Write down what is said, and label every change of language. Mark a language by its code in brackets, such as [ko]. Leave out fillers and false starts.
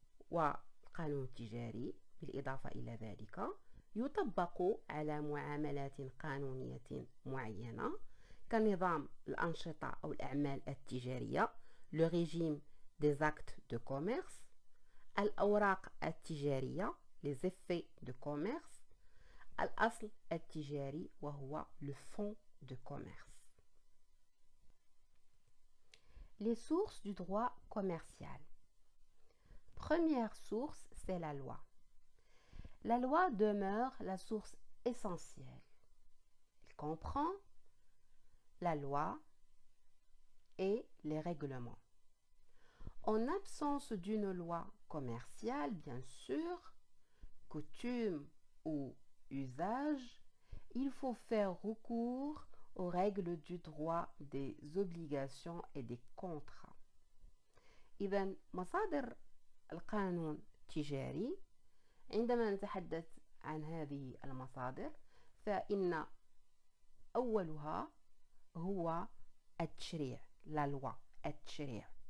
[ar] والقانون التجاري بالإضافة إلى ذلك يطبق على معاملات قانونية معينة كنظام الأنشطة أو الأعمال التجارية، [fr] le régime des actes de commerce، [ar] الأوراق التجارية [fr] les effets de commerce، [ar] الأصل التجاري وهو [fr] le fonds de commerce. Les sources du droit commercial. Première source, c'est la loi. La loi demeure la source essentielle. Elle comprend la loi et les règlements. En absence d'une loi commerciale, bien sûr, coutume ou usage, il faut faire recours aux règles du droit des obligations et des contrats. [ar] إذن مصادر القانون التجاري، عندما نتحدث عن هذه المصادر فإن أولها هو التشريع، لا لوا، التشريع.